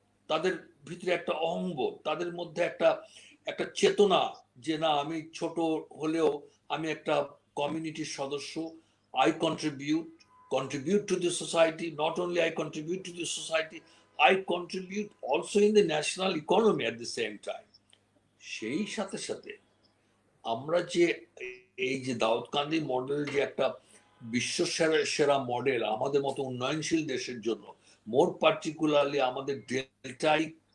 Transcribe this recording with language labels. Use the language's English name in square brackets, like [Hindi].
[Bangla] তাদের ভিতরে একটা অহংবোধ, তাদের মধ্যে একটা একটা চেতনা, যে না, আমি ছোট হলেও আমি একটা কমিউনিটির সদস্য, [English] I contribute to the society. Not only I contribute to the society, I contribute also in the national economy at the same time. [Bangla] সেই সাথে সাথে আমরা যে এই যে দাউদকান্দি মডেল, যে একটা বিশ্ব সেরা মডেল আমাদের মতো উন্নয়নশীল দেশের জন্য, মোর পার্টিকুলারলি আমাদের ডেল্টাইক